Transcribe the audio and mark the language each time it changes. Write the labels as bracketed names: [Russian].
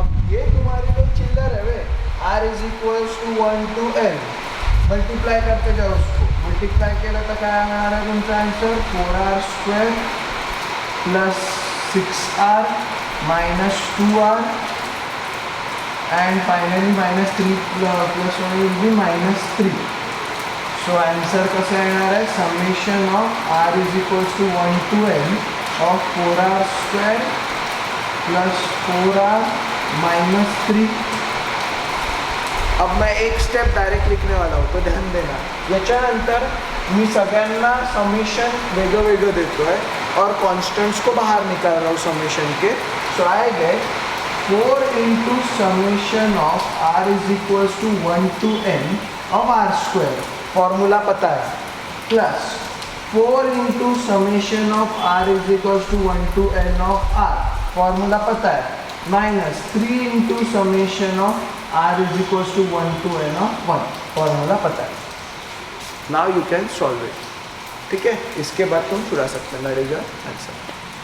[Hindi] अब ये तुम्हारी कोई चिल्लर है वे, r is equals to 1 to n, multiply करते जाओ उसको, [Marathi] मल्टीप्लाई केलं तर काय मिळणार आहे तुमचा answer, [English] 4r square plus 6r minus 2r and finally minus 3 [Hindi] plus 1 will be minus 3. [English] So answer [Marathi] कसा येणार आहे, [English] summation of r is equals to 1 to n of 4r square plus 4r minus 3। [Hindi] अब मैं एक स्टेप डायरेक्ट लिखने वाला हूँ, तो ध्यान देना, [Marathi] याच्यानंतर मी सगळ्यांना समेशन वेगळं वेगळं देतो आहे [Hindi] और कॉन्स्टंट्स को बाहर निकाल रहा हूँ समेशन के। [English] so I get 4 into summation of r is equals to 1 to n of r square, [Hindi] formula पता है, [English] Plus 4 into summation of r is equals to 1 to n of r, formula पता है, minus 3 into summation of r is equals to 1 to n of 1, formula पता है। Now you can solve it, [Hindi] ठीक है। इसके बाद तुम छुड़ा सकते हैं, [English] That is your answer.